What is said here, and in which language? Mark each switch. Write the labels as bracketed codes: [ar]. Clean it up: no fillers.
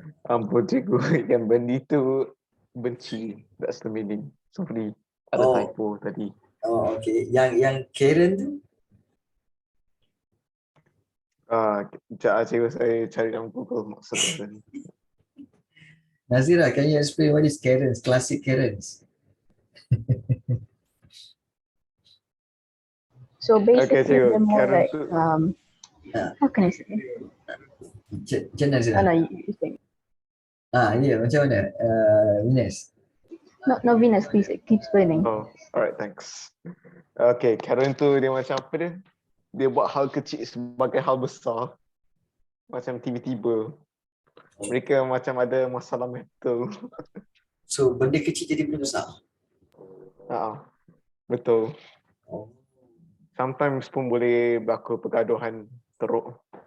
[ms] Ampun cikgu, yang bendi tu benci. [en] That's the meaning. Sorry, [ms] ada typo tadi. Okay. Yang Karen tu? Sekejap cikgu, saya cari dalam Google maksudnya tadi. [en] Nazira, can you explain what is Karens? Classic Karens. So basically, [ms] cikgu, [en] they're more Karen like, tu- how can I say? [ms] Macam Nazira? [en] No, you say. [ms] Ya, macam mana? Ines. [en] No, Venus, please keep explaining. Oh, alright, thanks. [ms] Okay, Karen tu dia macam apa dia? Dia buat hal kecil sebagai hal besar. Macam tiba-tiba. Mereka macam ada masalah mental. So, benda kecil jadi benda besar? Betul. sometimes pun boleh berlaku pergaduhan teruk.